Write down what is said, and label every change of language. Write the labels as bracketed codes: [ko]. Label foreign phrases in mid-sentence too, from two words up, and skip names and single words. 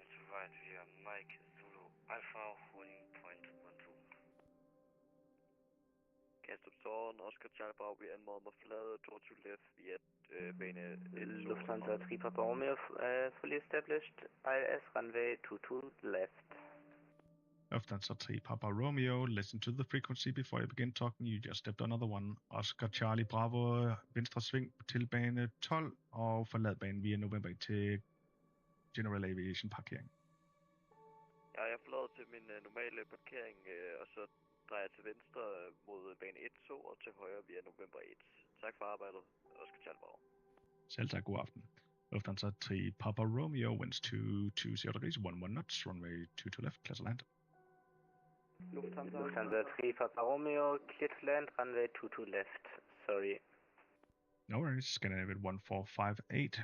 [en] right via Mike Zulu Alpha 1.12. [da] Kastrup Zorn, Oscar Charlie Bravo, vi anmoder med flade 22 left via bane 1. [en] Lufthansa 3 Papa Romeo, fully established, ILS runway 22 left. Lufthansa 3 Papa Romeo, listen to the frequency before you begin talking. You just stepped another one. [da] Oscar Charlie Bravo, venstre sving til bane 12 og forlad banen via November til [en] General Aviation [da] parkering. Ja, jeg fløj til min normale parkering, og så drejer jeg til venstre mod bane 1-2 og til højre via November 1. Tak for arbejdet, Oscar Charlie Bravo. Selv tak, god aften. [en] Lufthansa 3 Papa Romeo, winds 220 degrees, 11 knots, runway 22 left, clear to land. Lufthansa 3 Papa Romeo, clear to land, runway 22 left. Sorry. No worries. Scandinavian 1458.